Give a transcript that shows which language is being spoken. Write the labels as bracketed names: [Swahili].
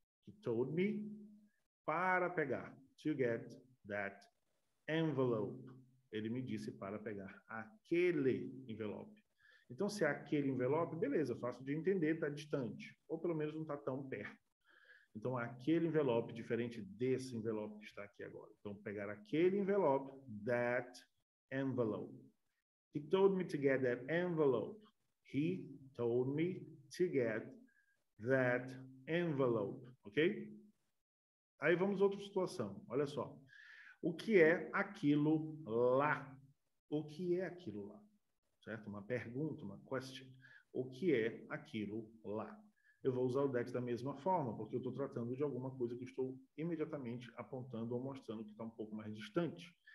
[English] He told me [Portuguese] para pegar, [English] to get that envelope. [Portuguese] Ele me disse para pegar aquele envelope. Então, se é aquele envelope, beleza, fácil de entender, está distante. Ou pelo menos não está tão perto. Então, aquele envelope, diferente desse envelope que está aqui agora. Então, pegar aquele envelope, [English] that envelope. He told me to get that envelope. He told me to get that envelope. [Portuguese] Ok? Aí vamos a outra situação. Olha só. O que é aquilo lá? O que é aquilo lá? Certo? Uma pergunta, uma question. O que é aquilo lá? Eu vou usar o that da mesma forma, porque eu estou tratando de alguma coisa que estou imediatamente apontando ou mostrando que está um pouco mais distante.